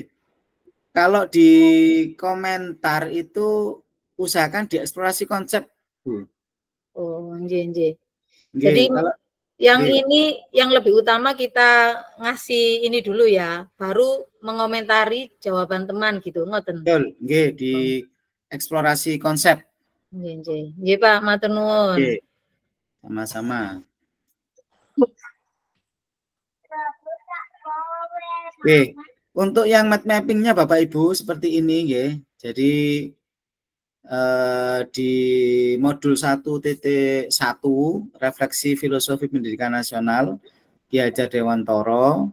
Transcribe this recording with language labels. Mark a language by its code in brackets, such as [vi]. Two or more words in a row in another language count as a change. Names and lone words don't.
[id] Kalau di komentar itu usahakan di eksplorasi konsep Bu. Oh, nggih. Jadi kalau, yang ini yang lebih utama kita ngasih ini dulu ya, baru mengomentari jawaban teman gitu, ngoten. Betul, nggih, di eksplorasi konsep. [jv] Nggih. Nggih Pak, matur nuwun. Nggih. [id] Sama-sama. Oke, untuk yang [en] mind mappingnya [id] Bapak Ibu seperti ini ya. Jadi di modul 1.1 refleksi filosofi pendidikan nasional Ki Hajar Dewantoro.